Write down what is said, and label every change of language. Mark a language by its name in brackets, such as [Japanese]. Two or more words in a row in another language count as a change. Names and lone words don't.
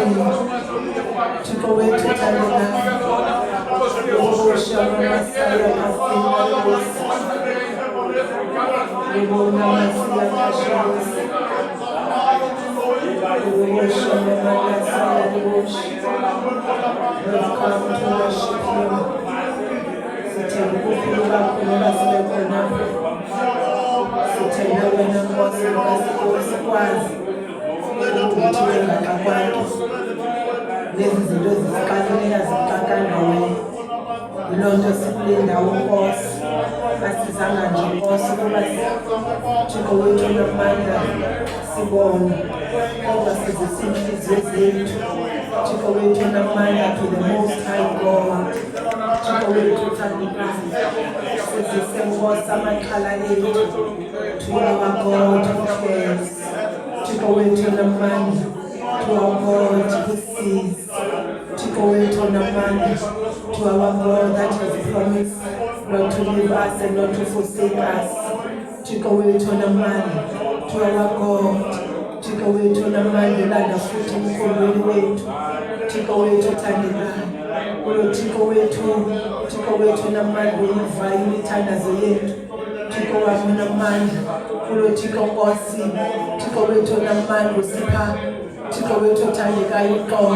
[English] To go into Tamika, we worship Messiah, we will not see a passion. We worship the Messiah, we worship. We've come to worship Him. [Xhosa] Lezi zinto zisikaleleka zikakanawe. Yilonto sikulinda uNkosi. Asizanga nje Nkosi kuba Thixo wethu namandla sibone. Kodwa sizisinhliziyo zethu. Thixo wethu namandla [English] to the most high God. [Xhosa] Thixo wethu uthandekayo. Sizise Nkosi amakhala ethu. [English] To our God who cares. [Xhosa] Thixo wethu namandla. [English] To our God who sees. [Xhosa] Thixo wethu namandla. [English] To our God that has promised not to leave us and not to forsake us. [Xhosa] Thixo wethu namandla. [English] To our God. [Xhosa] Thixo wethu namandla landa futhi emkhondweni wethu. Thixo wethu uthandekayo. Thixo wethu namandla uyivayo imithandazo yethu. Thixo wami namandla. Thixo Nkosi. Thixo wethu namandla usipha. Thixo wethu uthandekayo uqobo.